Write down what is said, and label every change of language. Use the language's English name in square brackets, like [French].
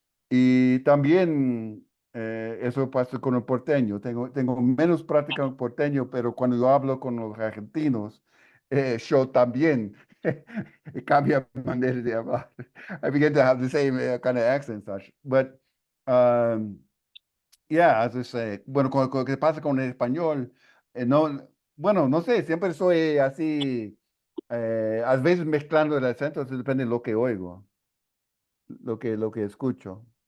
[Spanish] Y también eso pasa con el porteño. Tengo menos práctica en el porteño, pero cuando yo hablo con los argentinos, yo también cambia manera de hablar. [English] I begin to have the same kind of accent, such. But yeah, as I say, [Spanish] bueno, con lo que pasa con el español, no, bueno, no sé, siempre soy así, a veces mezclando el acento, eso depende de lo que oigo, lo que escucho.